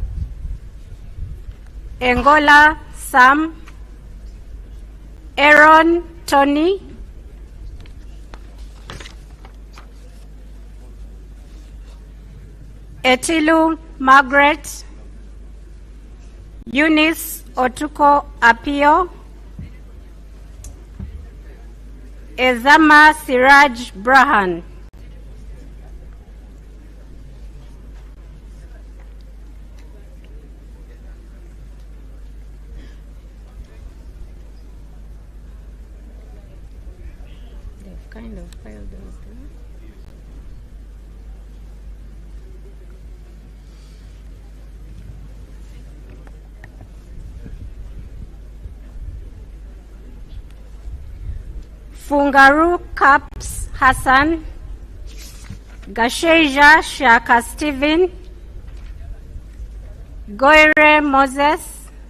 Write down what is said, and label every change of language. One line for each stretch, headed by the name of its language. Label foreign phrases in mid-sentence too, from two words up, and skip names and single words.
English: Engola Sam, Aaron Tony, Etilu Margaret, Eunice Otuko Apio, Ezama Siraj Brahan. They've kind of filed those. Fungaru Caps Hassan, Gasheja Shaka Stephen, Goire Moses,